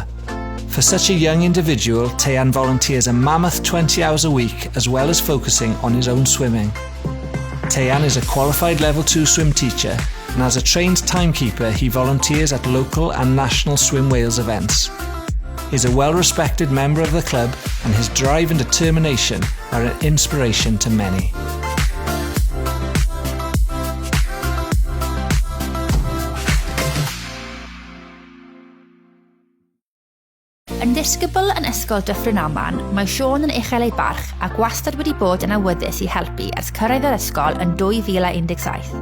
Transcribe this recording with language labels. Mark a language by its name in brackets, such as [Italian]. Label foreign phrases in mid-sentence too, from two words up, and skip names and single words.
[English] For such a young individual, Teian volunteers a mammoth 20 hours a week, as well as focusing on his own swimming. Teian is a qualified level 2 swim teacher, and as a trained timekeeper he volunteers at local and national Swim Wales events. He is a well-respected member of the club, and his drive and determination are an inspiration to many. [Welsh] Yn ddisgybl yn ysgol Dyffryn Aman, mae Siôn yn uchel ei barch a wastad wedi bod yn awyddus i helpu ers cyrraedd yr ysgol yn 2017.